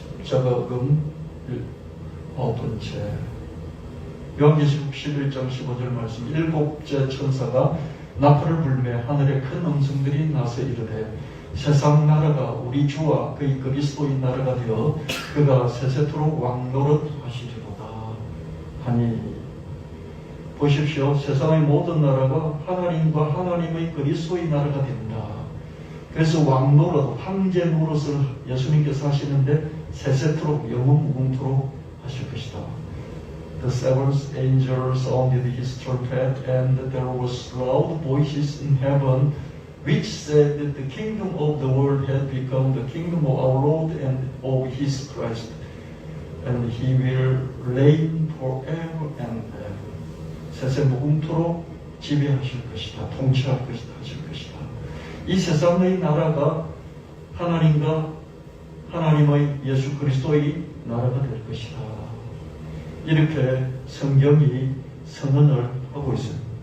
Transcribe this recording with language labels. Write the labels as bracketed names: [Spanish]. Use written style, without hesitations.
[Korean] 십자가금 9번째 요한계시록 11장 15절 말씀 7째 천사가 나팔을 불매 하늘에 큰 음성들이 나서 이르되 세상 나라가 우리 주와 그의 그리스도인 나라가 되어 그가 세세토록 왕노릇 하시리로다 하니 보십시오. 세상의 모든 나라가 하나님과 하나님의 그리스도의 나라가 된다. 그래서 왕노릇, 황제 노릇을 예수님께서 하시는데 세세토록 영원무궁토록 하실 것이다. [English] The seventh angel sounded his trumpet, and there was loud voices in heaven, which said that the kingdom of the world had become the kingdom of our Lord and of his Christ, and he will reign forever and ever. [Korean] 세세무궁토록 지배하실 것이다. 통치할 것이다. 하실 것이다. 이 세상의 나라가 하나님과 하나님의 예수 그리스도의 나라가 될 것이다. 이렇게 성경이 선언을 하고 있습니다.